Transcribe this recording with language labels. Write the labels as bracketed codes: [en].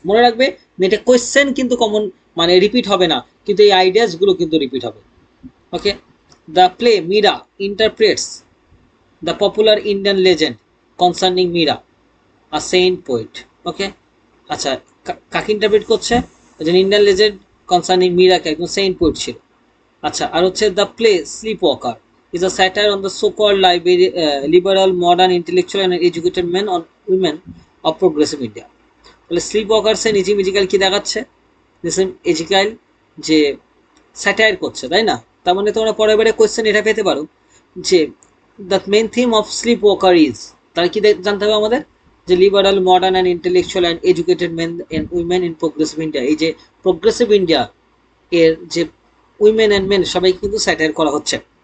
[bn] মনে রাখবে এটা কোয়েশ্চেন কিন্তু কমন মানে রিপিট হবে না, কিন্তু এই আইডিয়াসগুলো কিন্তু রিপিট হবে। [en] Okay, the play Meera interprets the popular Indian legend concerning Meera, a saint poet. [bn] ওকে, আচ্ছা কাকে ইন্টারপ্রেট করছে? একজন ইন্ডিয়ান লেজেন্ড কনসার্নিং মীরাকে, একজন সেন্ট পোয়েট ছিল। আচ্ছা আর হচ্ছে [en] The play sleep walker is a satire on the so-called liberal, modern, intellectual and educated men on women of progressive India. [bn] তাহলে slip ওয়াকার্সে নিজি মিজিক্যাল কি দেখাচ্ছে? এজিক্যাল যে স্যাটায়ার করছে, তাই না? তার মানে তোমরা পরের বারে কোয়েশ্চেন এটা পেতে পারো যে [en] the main theme of sleep walker is, [bn] তাহলে কি জানতে হবে আমাদের? যে [en] liberal, modern and intellectual and educated men and women in progressive India, [bn] এই যে প্রোগ্রেসিভ ইন্ডিয়া এর যে উইমেন অ্যান্ড মেন সবাইকে কিন্তু স্যাটায়ার করা হচ্ছে।